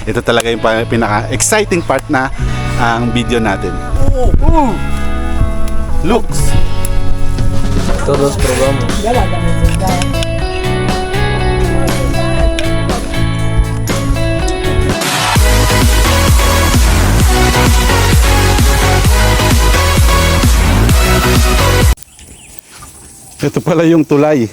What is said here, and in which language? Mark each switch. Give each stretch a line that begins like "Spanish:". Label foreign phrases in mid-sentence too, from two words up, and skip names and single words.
Filipino: ito talaga yung pinaka-
English: exciting part
Filipino: na ang video natin.
English: Looks!
Spanish: Todos probamos.
Filipino: Ito pala yung tulay.